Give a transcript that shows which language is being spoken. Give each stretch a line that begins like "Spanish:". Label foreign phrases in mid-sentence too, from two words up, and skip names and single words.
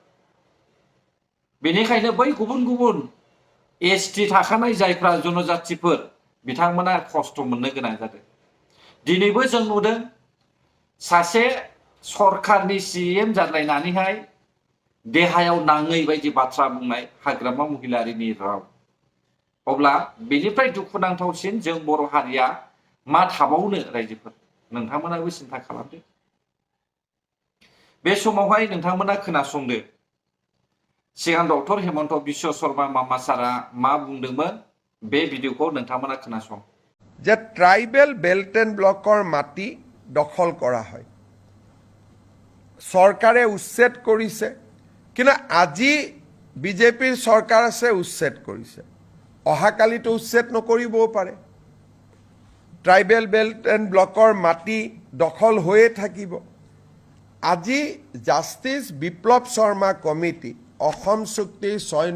Bodo: बेनिखायनो बै गुबुन गुबुन ST थाखानाय जायफ्रा जनजातिफोर बिथांमोना खस्थ' मोननो गोनां जादों दिनैबो जों नुदों सासे सरकारनि CM जाद्लायनानैहाय देहायाव नाङै बायदि बाथ्रा बुंनाय हाग्रामा महिलारिनि राव अब्ला बेनिफ्राय दुखुनांथावसिन जों बर' हारिया मा थाबावनो रायजोफोर नोंथांमोनाबो सिन्था खालामदो बे समावहाय नोंथांमोना खोनासंदो सिगां डक्टर हिमन्त बिश्व शर्मा मामा सारा मा बुंदोंमोन बे भिडिअखौ नोंथांमोना खोनासं
Assamese: যে
English: tribal belt and block
Assamese: মাটি দখল কৰা হয় চৰকাৰে উচ্ছেদ কৰিছে কিন্তু আজি বিজেপিৰ চৰকাৰ আছে উচ্ছেদ কৰিছে অহাকালিতো উচ্ছেদ নকৰিবও পাৰে
English: tribal belt and block
Assamese: মাটি দখল হৈয়ে থাকিব আজি জাষ্টিছ বিপ্লৱ শৰ্মা কমিটি অসম চুক্তিৰ 6